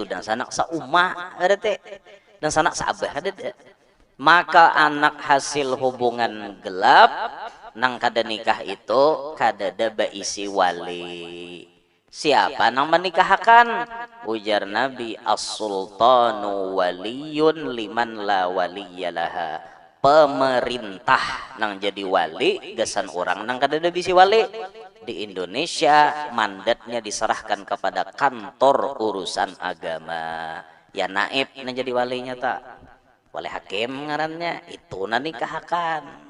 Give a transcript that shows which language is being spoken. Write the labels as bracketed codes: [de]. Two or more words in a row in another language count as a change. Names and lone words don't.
[bjn] Itu dang sanak saumah berarti. Dang sanak saabah kada ada. Maka anak hasil hubungan gelap nang kada nikah itu kadada baisi wali. Siapa nang menikahkan? Ujar Nabi, [ar] as-sultanu waliyun liman la waliyalaha. [bjn] Pemerintah nang jadi wali gasan orang nang kadada bisi wali. Di Indonesia mandatnya diserahkan kepada kantor urusan agama. Ya naib nang jadi walinya tak. Wali hakim ngarannya itu nang nikahkan.